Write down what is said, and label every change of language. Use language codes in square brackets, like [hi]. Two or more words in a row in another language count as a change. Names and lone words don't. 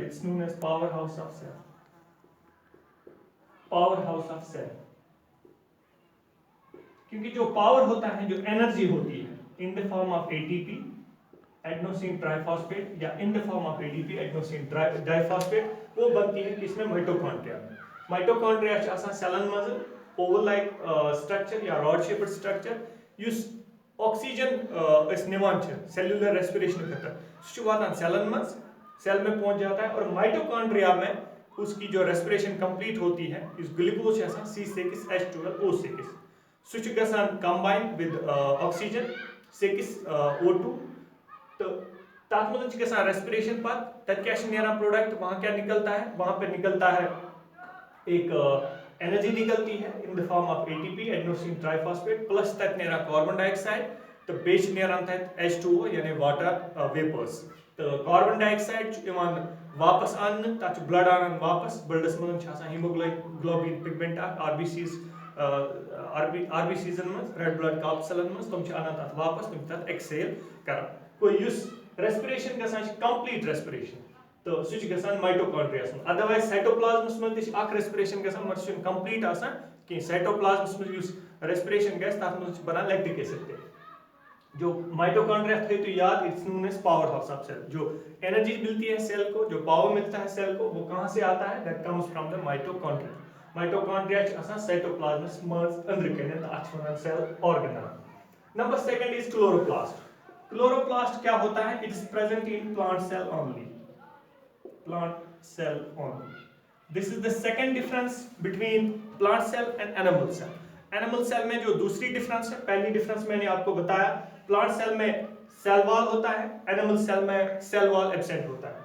[en] It's known as power house of cell. Power house of cell [hi] क्योंकि जो पावर होता है, जो एनर्जी होती है [en] in the form of ATP adenosine triphosphate या in the form of ADP adenosine diphosphate, [hi] वो बनती है किसमें? [ks] माइटोकॉन्ड्रिया में. माइटोकॉन्ड्रिया छ आसान सेलन मज [en] oval like structure या rod shaped structure [ks] युस ऑक्सीजन इस निवान छ [en] cellular respiration [ks] खतर सु वातान सेलन मज, [hi] सेल में पहुंच जाता है. और माइटोकॉन्ड्रिया में उसकी जो रेस्पिरेशन कंप्लीट होती है [ks] इस ग्लूकोज छ C6H12O6 सु छ गसान [en] combine with oxygen [hi] 6O2. तो [ks] तथ मज रेस्पिरेशन पर तक [hi] क्या प्रोडक्ट वहां क्या निकलता है? वहां पे निकलता है एक एनर्जी निकलती है [en] in the form of ATP adenosine triphosphate plus [ks] तक नेरा कार्बन डाइऑक्साइड तो बेच नेरान तक [hi] H2O यानी [en] water vapours. [ks] तो कार्बन डाइऑक्साइड इवान वापस आन तक ब्लड आन वापस ब्लडस मज [en] haemoglobin pigment RBCs [ks] आरबीसीजन मज रेड ब्लड कॉर्पसेलन मज तुम आना तक वापस तुम तक एक्सेल कर कोई रेस्पिरेशन गसान [en] complete respiration [ks] तो सु गसान माइटोकॉन्ड्रियास में. अदरवाइज साइटोप्लाज्मस में तिश अख रेस्पिरेशन गसान मगर सु कंप्लीट आसान कि साइटोप्लाज्मस में युस रेस्पिरेशन गस तथ मज बना [en] lactic acid. [hi] जो माइटोकॉन्ड्रिया थे तो याद [en] It's known as power house of cell. [hi] जो एनर्जी मिलती है सेल को, जो पावर मिलता है सेल को, वो कहां से आता है? [en] That comes from the mitochondria. [ks] माइटोकॉन्ड्रिया आसान साइटोप्लाज्मस मज अंदर कन अथ वन [en] cell organelle. Number 2 is chloroplast. [hi] क्लोरोप्लास्ट क्या होता है? [en] It is present in plant cell only. Plant cell only. This is the second difference between plant cell and animal cell. animal cell [hi] में जो दूसरी डिफरेंस है, पहली डिफरेंस मैंने आपको बताया, [en] plant cell [hi] में [en] cell wall [hi] होता है, [en] animal cell [hi] में [en] cell wall [hi] एब्सेंट होता है.